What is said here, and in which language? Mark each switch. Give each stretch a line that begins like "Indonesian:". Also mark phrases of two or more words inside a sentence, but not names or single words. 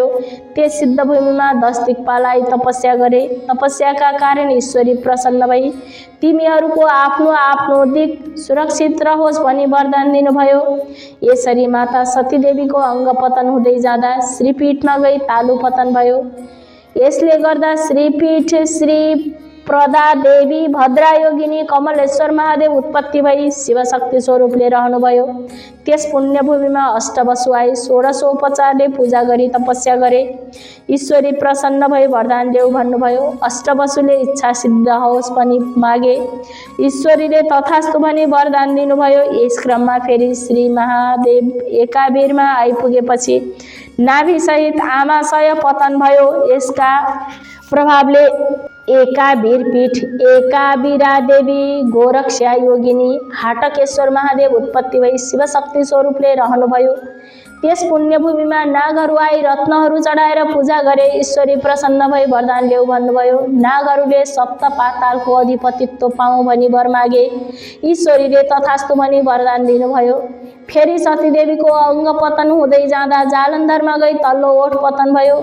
Nepali: त्यस सिद्धभूमिमा 10 दिक्पालाई तपस्या गरे। तपस्याका कारण ईश्वरी प्रसन्न भई तिमीहरूको आफ्नो आफ्नो दिक सुरक्षित रहोस् भनी वरदान दिनुभयो। यसरी माता सतीदेवीको अङ्ग पतन हुँदै जाँदा श्रीपीठमा गई तालु पतन भयो। यसले गर्दा श्रीपीठ श्री प्रदा देवी, भद्रायोगिनी, कमलेश्वर महादेव उत्पत्ति भई शिवशक्ति स्वरूपले रहनुभयो। त्यस पुण्यभूमिमा अष्टवसु आई 16उपचारले पूजा गरी तपस्या गरे। ईश्वरी प्रसन्न भई वरदान देऊ भन्नुभयो। अष्टवसुले इच्छा सिद्ध होस् भनी मागे। ईश्वरीले तथास्तु भनी वरदान दिनुभयो। यस क्रममा फेरि श्री महादेव एकाबीरमा आइपुगेपछि नाभिसहित आमाशय पतन भयो। यसका प्रभावले एकाबीर पीठ एकाबीरा देवी, गोरक्षा योगिनी, हाटकेश्वर महादेव उत्पत्ति भई शिवशक्ति स्वरूपले रहनुभयो। त्यस पुण्यभूमिमा नागहरू आई रत्नहरू चढाएर पूजा गरे। ईश्वरी प्रसन्न भई वरदान देऊ भन्नुभयो। नागहरूले सप्त पातालको अधिपतित्व पाऊँ भनी वर मागे। ईश्वरीले तथास्तु भनी वरदान दिनुभयो। फेरि सतीदेवीको अङ्ग पतन हुँदै जाँदा जालन्धरमा गई तल्लो ओठ पतन भयो।